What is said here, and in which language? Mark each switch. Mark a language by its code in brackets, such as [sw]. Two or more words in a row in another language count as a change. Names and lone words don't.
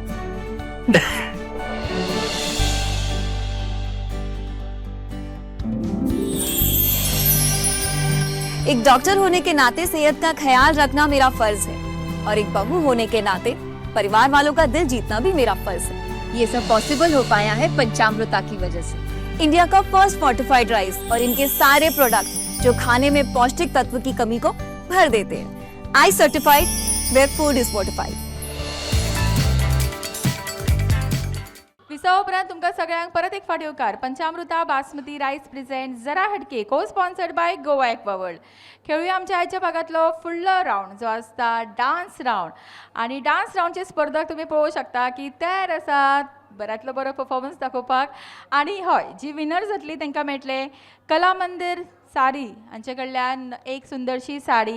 [hi] एक डॉक्टर होने के नाते सेहत का ख्याल रखना मेरा फर्ज है और एक बहू होने के नाते परिवार वालों का दिल जीतना भी मेरा फर्ज है। ये सब पॉसिबल हो पाया है पंचामृता की वजह से। इंडिया का [en] first fortified rice [hi] और इनके सारे प्रोडक्ट जो खाने में पौष्टिक तत्व की कमी को भर देते हैं। [en] I certified where food is fortified. [kok] विसा उपरांत तुमकां सगळ्यांक परत एक फावटी येवकार पंचामृता बासमती [en] rice present [hi] जरा हटके [en] co sponsored by [kok] गोवा एक्वा वर्ल्ड. खेळूया आमच्या आयच्या भागातलो फुडलो रावंड जो आसता [en] dance round. [kok] आणि डान्स रावंडचे स्पर्धक तुम्ही पळोवंक शकता की तयार आसात बऱ्यांतलो बरो परफॉर्मन्स दाखोवपाक. आणि हय, जी विनर जातली तांकां मेळटले कला मंदिर साडी हांचे कडल्यान एक सुंदरशी साडी.